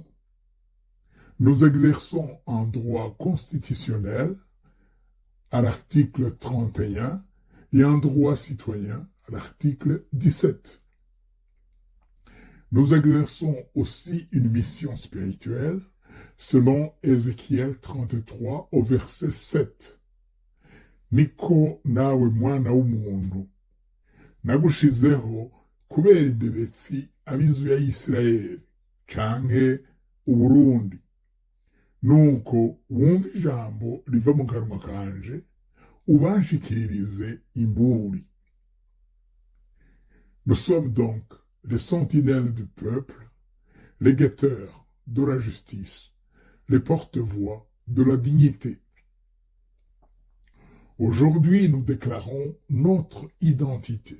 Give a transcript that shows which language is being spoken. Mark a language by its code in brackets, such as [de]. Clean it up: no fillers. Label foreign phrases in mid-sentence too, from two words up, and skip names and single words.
[fr] Nous exerçons un droit constitutionnel à l'article 31 et un droit citoyen à l'article 17. Nous exerçons aussi une mission spirituelle selon Ézéchiel 33 au verset 7. [rn] Niko nawe mwana w'umuntu nagushizeho kubera indebetsi ab'inzu ya Isirayeli canke Uburundi nuko wumva ijambo riva mu kanwa kanje ubanshikirize imburi. [fr] Nous sommes donc les sentinelles du peuple, les guetteurs de la justice, les porte-voix de la dignité. Aujourd'hui, nous déclarons notre identité.